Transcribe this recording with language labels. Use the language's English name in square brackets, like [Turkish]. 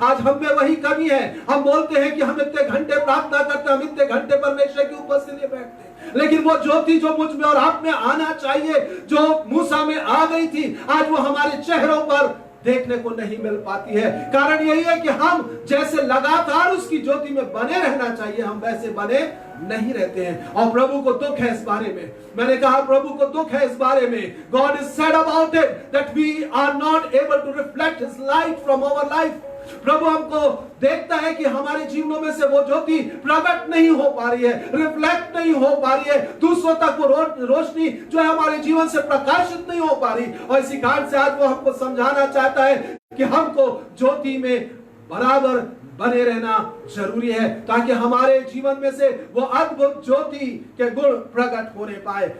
[Hindi] आज हम में वही कमी है। हम बोलते हैं कि हम इतने घंटे प्रार्थना करते, हम इतने घंटे परमेश्वर की उपस्थिति में बैठते, लेकिन वो ज्योति जो मुझ में और आप में आना चाहिए, जो मूसा में आ गई थी, आज वो हमारे चेहरों पर देखने को नहीं मिल पाती है। कारण यही है कि हम जैसे लगातार उसकी ज्योति में बने रहना चाहिए, हम वैसे बने नहीं रहते हैं। और प्रभु को दुख है इस बारे में। मैंने कहा प्रभु को दुख है इस बारे में। [English] God is sad about it that we are not able to reflect His light from our life. [Hindi] प्रभु हमको देखता है कि हमारे जीवनों में से वो ज्योति प्रकट नहीं हो पा रही है, रिफ्लेक्ट नहीं हो पा रही है, दूसरों तक वो रोशनी जो है हमारे जीवन से प्रकाशित नहीं हो पा रही। और इसी कारण से आज वो हमको समझाना चाहता है कि हमको ज्योति में बराबर बने रहना जरूरी है, ताकि हमारे जीवन में से वो अद्भुत ज्योति के गुण प्रकट होने पाए।